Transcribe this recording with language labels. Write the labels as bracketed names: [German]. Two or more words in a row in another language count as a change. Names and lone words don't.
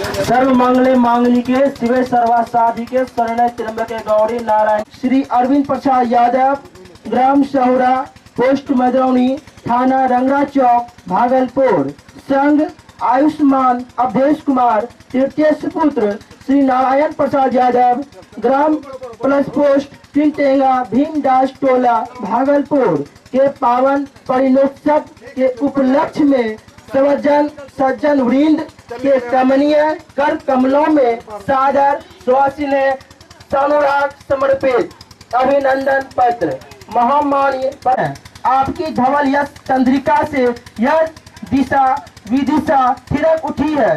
[Sanskrit] सर्व मंगले मांगलिके शिवे सर्वा साधिके शरण्य त्र्यंबके गौरी नारायण। [Hindi] श्री अरविंद प्रसाद यादव, ग्राम सहुरा, पोस्ट मदरौनी, थाना रंगरा चौक, भागलपुर। संघ आयुष्मान अवधेश कुमार, तृतीय सुपुत्र श्री नारायण प्रसाद यादव, ग्राम प्लस पोस्ट टिंटेंगा, भीमदास टोला, भागलपुर के पावन परिणोत्सव के उपलक्ष्य में सज्जन वृंद के कमनीय कर कमलों में सादर सुहासिने अनुराग समर्पित अभिनंदन पत्र। महामान्य आपकी धवल यश चंद्रिका से यह दिशा विदिशा थिरक उठी है।